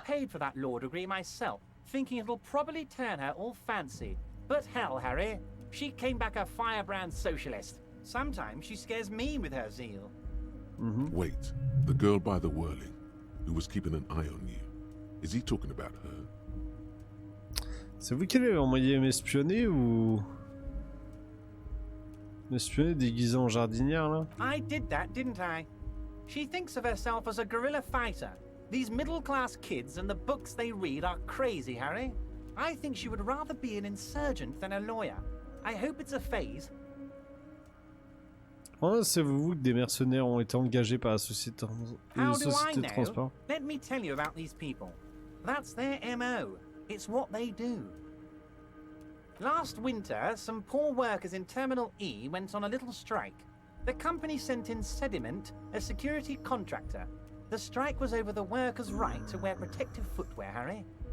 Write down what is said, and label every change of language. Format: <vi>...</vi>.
<en>I paid for that law degree myself, thinking it'll probably turn her all fancy. But hell, Harry, she came back a firebrand socialist. Sometimes she scares me with her zeal. Wait, the girl by the whirling, who was keeping an eye on you, is he talking about her?</en> <fr>c'est vous qui l'avez envoyé m'espionner ou... M'espionner déguisé en jardinière, là?</fr> <en>I did that, didn't I? She thinks of herself as a guerrilla fighter. These middle-class kids and the books they read are crazy, Harry. I think she would rather be an insurgent than a lawyer. I hope it's a phase.</en> <fr>Oh, c'est vous que des mercenaires ont été engagés par la société,</fr> <en>How do I</en> <fr>de transport.</fr> <en>know? Let me tell you about these people. That's their MO. It's what they do. Last winter, some poor workers in Terminal E went on a little strike. The company sent in Sediment, a security contractor. The strike was over the workers' right to wear protective footwear, Harry.</en>